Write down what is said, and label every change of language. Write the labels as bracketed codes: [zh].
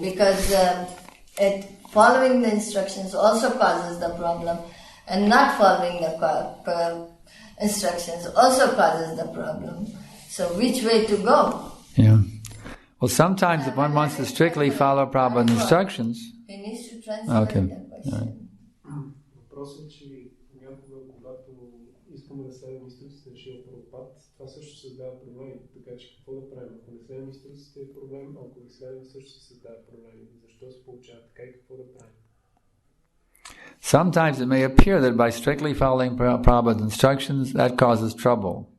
[en] Because following the instructions also causes the problem, and not following the instructions also causes the problem. So which way to go? Yeah. Well, sometimes if one wants to strictly follow Prabhupada's instructions... He needs to translate Okay. the question. [bg] Въпросът е, че понякога, когато искаме да следваме инструкциите на Шрила Прабхупад, това също създава проблеми. Така че какво да правим? Ако не следваме инструкциите е проблем, ако ги следваме също се създава проблеми. Защо се получава така и какво да правим? [en] Sometimes it may appear that by strictly following Prabhupada's instructions, that causes trouble.